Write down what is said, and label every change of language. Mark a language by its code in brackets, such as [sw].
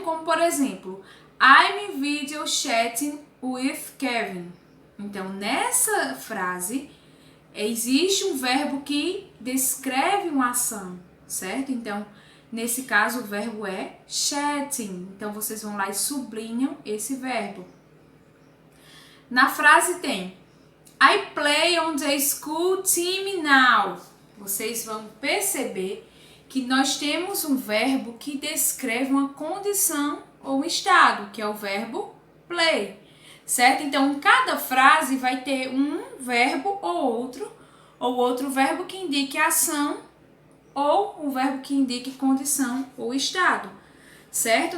[pt] Como, por exemplo, [en] I'm video chatting with Kevin. [pt] Então, nessa frase, existe um verbo que descreve uma ação, certo? Então, nesse caso, o verbo é chatting. Então, vocês vão lá e sublinham esse verbo. Na frase tem [en] I play on the school team now. [pt] Vocês vão perceber que nós temos um verbo que descreve uma condição ou estado, que é o verbo play, certo? Então, em cada frase vai ter um verbo ou outro verbo que indique ação ou um verbo que indique condição ou estado, certo?